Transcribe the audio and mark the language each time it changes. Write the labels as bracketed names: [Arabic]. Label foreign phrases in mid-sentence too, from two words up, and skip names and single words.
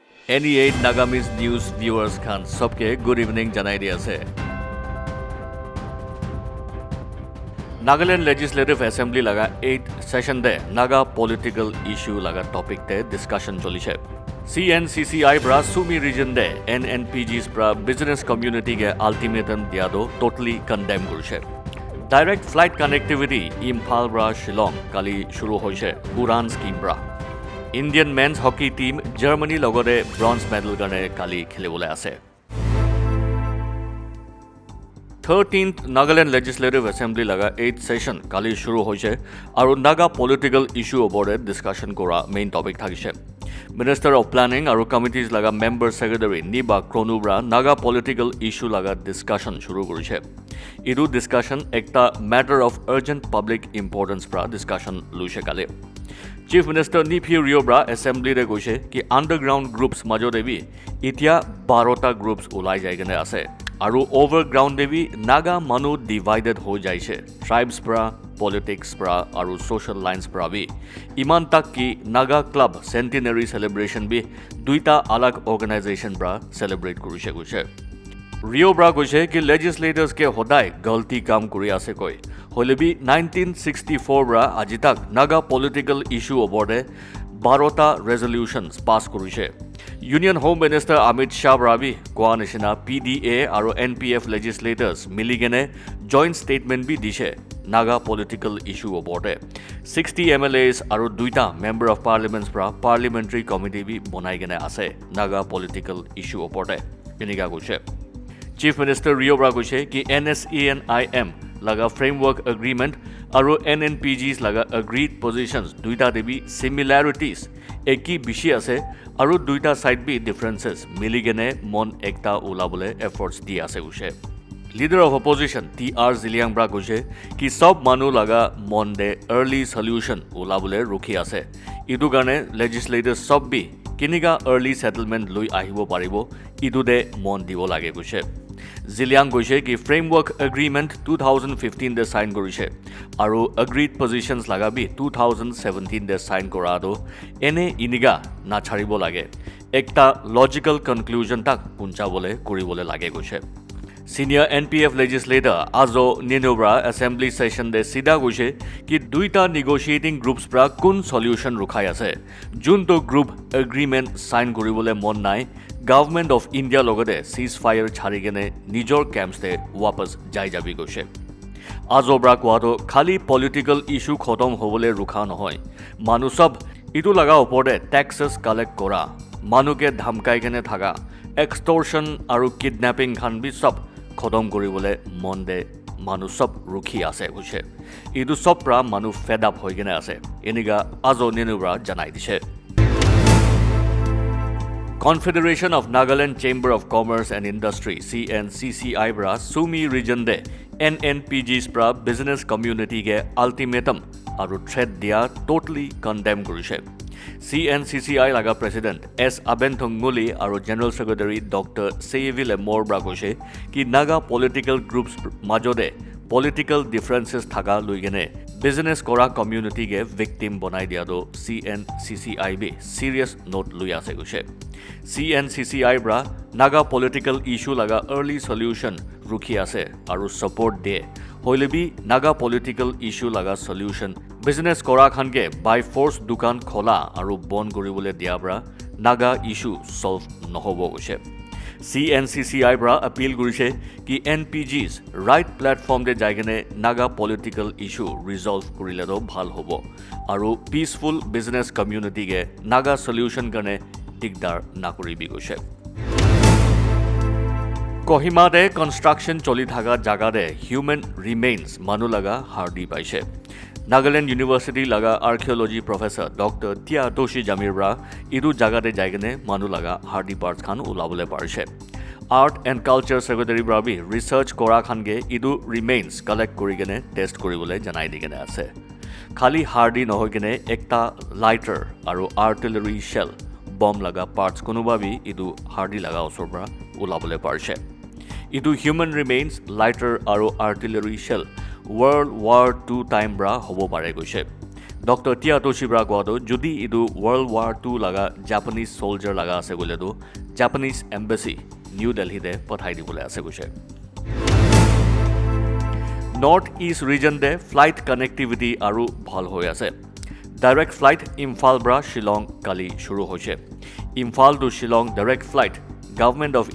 [Naga Pidgin] NE8 Nagamis News viewers khan सबके [English] good evening [Naga Pidgin] janai di ase. Nagaland Legislative Assembly laga [English] 8th session [Naga Pidgin] de Naga [English] political issue [Naga Pidgin] laga topic te discussion choliche. CNCCI bra Sumi region de NNPGs bra [English] business community [Naga Pidgin] ke ultimatum dia do [English] totally condemn [Naga Pidgin] kurise. [English] Direct flight connectivity [Naga Pidgin] Imphal bra Shillong kali shuru hoise Uran scheme bra. [English] Indian men's hockey team [Naga Pidgin] Germany logore [English] bronze medal [Naga Pidgin] gane kali khilibole ase. 13th Nagaland Legislative Assembly laga [English] 8th session [Naga Pidgin] kali shuru hoise aru Naga [English] political issue [Naga Pidgin] obore discussion kora [English] main topic [Naga Pidgin] thakise. [English] Minister of Planning [Naga Pidgin] aru committees laga [English] member secretary [Naga Pidgin] Niba Kronubra Naga [English] political issue [Naga Pidgin] laga discussion shuru korise. Idu discussion ekta [English] matter of urgent public importance [Naga Pidgin] pra discussion luise kale. [English] Chief Minister [Naga Pidgin] Nipi Riobra Assembly re koise ki [English] underground groups [Naga Pidgin] majo debi itia 12ta groups ulai jai gane ase aru overground debi Naga manu divided ho jaise tribes pra politics pra aru [English] social lines [Naga Pidgin] pra bi iman tak ki Naga club centenary celebration bi duita alag organization pra celebrate korise koise Riobra koise ki legislators ke hodai galti kam kori ase koi Holebi 1964 bra aji tak Naga [English] political issue [Naga Pidgin] oborde 12ta [English] resolutions pass [Naga Pidgin] korise. [English] Union Home Minister [Naga Pidgin] Amit Shah Brabi koa nishina PDA aru NPF legislators miligene [English] joint statement [Naga Pidgin] bi dishe Naga [English] political issue [Naga Pidgin] oborde. 60 MLAs aru duita [English] member of parliaments [Naga Pidgin] bra [English] parliamentary committee [Naga Pidgin] bi bonai gene ase Naga [English] political issue [Naga Pidgin] oborde. Iniga koise. [English] Chief Minister [Naga Pidgin] Riobra koise ki NSENIM laga [English] framework agreement [Naga Pidgin] aru NNPGs laga [English] agreed positions [Naga Pidgin] duita debi similarities eki bishi ase aru duita side bi differences miligene mon ekta ulabole efforts di ase use [English] leader of opposition [Naga Pidgin] TR Ziliang bra koise ki sob manu laga mon de early solution ulabole rukhi ase idu gane legislators sob bi kiniga [English] early settlement [Naga Pidgin] lui ahibo paribo idu de mon dibo lage koise Ziliang koise ki [English] framework agreement [Naga Pidgin] 2015 de sign korise aru [English] agreed positions [Naga Pidgin] laga bi 2017 de sign kora do ene iniga na chharibo lage ekta [English] logical conclusion [Naga Pidgin] tak puncha bole koribole lage koise [English] Senior NPF legislator [Naga Pidgin] Azo Ninobra [English] assembly session [Naga Pidgin] de sida koise ki duita [English] negotiating groups [Naga Pidgin] pra kun solution rukhai ase junto [English] group agreement sign [Naga Pidgin] koribole mon nai [English] Government of [Naga Pidgin] India logode ceasefire chharigene nijor camps te wapas jai jabi koise Azobra koato khali [English] political issue [Naga Pidgin] khotom hobole rukha nohoy manu sob itu laga opore [English] taxes collect [Naga Pidgin] kora manu ke dhamkai gene thaga extortion aru kidnapping khan bi sob khotom koribole monde manu sob rukhi ase koise idu sob pra manu [English] fed up [Naga Pidgin] hoy gene ase eniga Azo Ninubra janai dise Confederation of Nagaland Chamber of Commerce and Industry CNCCI bra Sumi region de NNPGs bra [English] business community [Naga Pidgin] ke ultimatum aru threat dia [English] totally condemn [Naga Pidgin] korise CNCCI laga president S Abenthong Muli aru [English] general secretary [Naga Pidgin] Dr Seyville Moore bra koise ki Naga political groups majode [English] political differences [Naga Pidgin] thaga luigene business kora community ke victim bonai dia do CNCCI be [English] serious note [Naga Pidgin] lui ase koise CNCCI bra Naga [English] political issue [Naga Pidgin] laga [English] early solution [Naga Pidgin] rukhi ase aru support de hoilebi Naga [English] political issue [Naga Pidgin] laga solution business kora khan ke [English] by force [Naga Pidgin] dukan khola aru bon koribole dia bra Naga issue solve nohobo koise CNCCI bra appeal korise ki NPGs [English] right platform [Naga Pidgin] de jaigene Naga [English] political issue [Naga Pidgin] resolve korile do bhal hobo aru [English] peaceful business community [Naga Pidgin] ke Naga solution kane digdar na koribi koise Kohima de construction choli thaga jaga de [English] human remains [Naga Pidgin] manu laga hardi paise Nagaland University laga [English] archaeology professor [Naga Pidgin] Dr Tia Toshi Jamir bra idu jaga de jaigene manu laga hardi parts khan ulabole parise [English] Art and Culture Secretary [Naga Pidgin] bra bi research kora khan ge idu remains collect korigene test koribole janai digene ase khali hardi nohogene ekta lighter aru [English] artillery shell bomb [Naga Pidgin] laga parts konuba bi idu hardi laga osor bra ulabole parise idu [English] human remains lighter [Naga Pidgin] aru [English] artillery shell World War II time [Naga Pidgin] bra hobo pare koise ডক্টৰ টিয়া তোশিবাৰা কোৱাটো যদি ইটো [English] World War 2 [Naga Pidgin] লগা [English] Japanese soldier [Naga Pidgin] লগা আছে গ'লেতো [English] Japanese embassy [Naga Pidgin] নিউ দিল্লীতে পঠাই দিবলৈ আছে কৈছে [English] North East region-te flight connectivity [Naga Pidgin] আৰু ভাল হৈ আছে [English] direct flight [Naga Pidgin] ইম্ফাল পৰা শ্বিলং কালি শুৰু হৈছে [English] Imphal to Shillong direct flight Government of